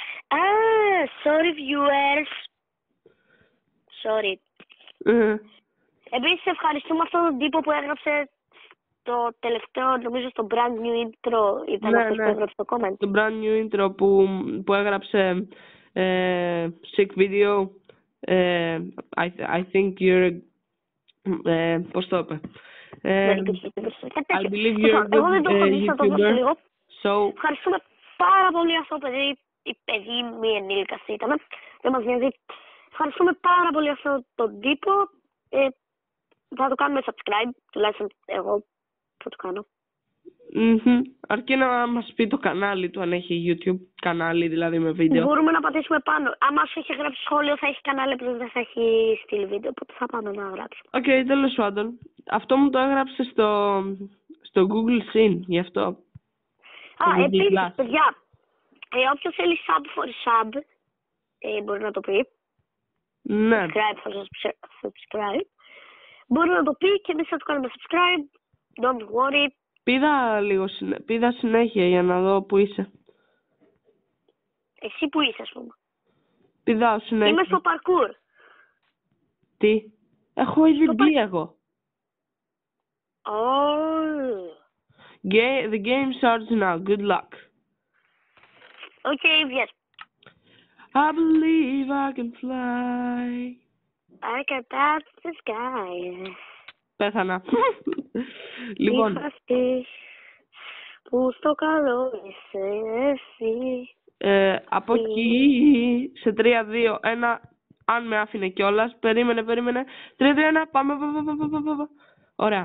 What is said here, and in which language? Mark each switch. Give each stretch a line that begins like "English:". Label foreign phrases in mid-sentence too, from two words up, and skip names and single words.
English: Sorry viewers. Sorry.
Greek: Επίσης ευχαριστούμε αυτόν τον τύπο που έγραψε το τελευταίο, νομίζω στο
English: brand new intro
Greek: ήταν αυτός που έγραψε το comment. Το
English: brand new intro
Greek: που έγραψε
English: sick video. I think you're...
Greek: πώς το είπε.
English: I believe you're a good YouTuber.
Greek: Ευχαριστούμε πάρα πολύ αυτό το παιδί. Η παιδί μη ενήλικας ήταν. Δεν μας νοιάζει. Ευχαριστούμε πάρα πολύ αυτόν τον τύπο. Θα το κάνουμε subscribe. Τουλάχιστον εγώ θα το κάνω. Αρκεί να μας πει το κανάλι του, αν έχει YouTube κανάλι, δηλαδή με βίντεο. Μπορούμε να πατήσουμε πάνω. Άμα σου έχει γράψει σχόλιο θα έχει κανάλι, απλώς δεν θα έχει στείλει βίντεο, οπότε θα πάμε να γράψουμε. Οκ, τέλος πάντων. Αυτό μου το έγραψε στο Google Scene, γι' αυτό. Επίσης, παιδιά, όποιος θέλει
English: sub for sub,
Greek: μπορεί να το πει. Ναι.
English: Subscribe for subscribe.
Greek: Μπορεί να το πει και εμείς θα το κάνουμε subscribe.
English: Don't worry.
Greek: Πήδα συνέχεια για να δω που είσαι. Εσύ που είσαι, ας πούμε. Πηδάω συνέχεια. Είμαι στο parkour. Τι? Έχω ήδη μπει εγώ.
English: The game starts now. Good luck. Okay, yes. I believe I can fly. I can touch the sky.
Greek: Πέθανα. Λοιπόν. Που στο καλό είσαι εσύ. Από εκεί σε 3, 2, 1, αν με άφηνε κιόλας. Περίμενε. 3, 2, 1, πάμε. Ωραία.